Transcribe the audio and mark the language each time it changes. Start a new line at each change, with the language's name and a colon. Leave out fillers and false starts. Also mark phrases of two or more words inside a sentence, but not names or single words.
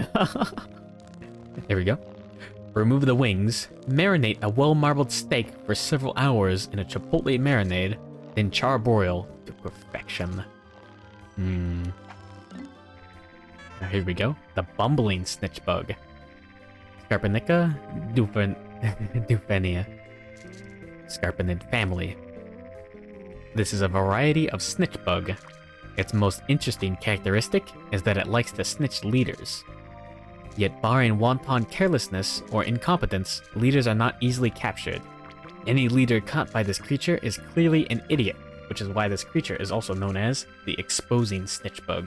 English: There we go. Remove the wings, marinate a well-marbled steak for several hours in a chipotle marinade, then charbroil to perfection. Now here we go. The bumbling snitch bug. Scarpanica dufenia. Scarpanid family. This is a variety of snitch bug. Its most interesting characteristic is that it likes to snitch leaders. Yet barring wanton carelessness or incompetence, leaders are not easily captured. Any leader caught by this creature is clearly an idiot, which is why this creature is also known as the exposing snitch bug.